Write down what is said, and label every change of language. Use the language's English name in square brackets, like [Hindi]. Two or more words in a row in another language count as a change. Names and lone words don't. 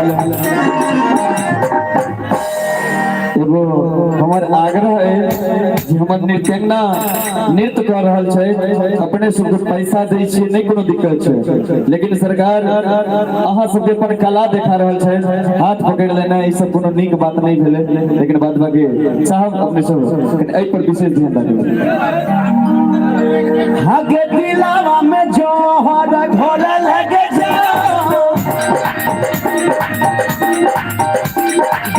[Maithili] एगो हमार आग्रह है कि हमर नृत्यंगना नृत्य कर रहल छै, अपने सबके पैसा दै छियै, नहीं कोनो दिक्कत छै, लेकिन सरकार अहाँ सबके अपन कला देखा रहल छै, हाथ पकड़ लेना ई सब कोनो नीक बात नहीं भेले, लेकिन बाद बाकी साहब अपने सब एहि पर विशेष ध्यान रखिए। हगे दिलावा में जोहर घोल लगे जाओ, के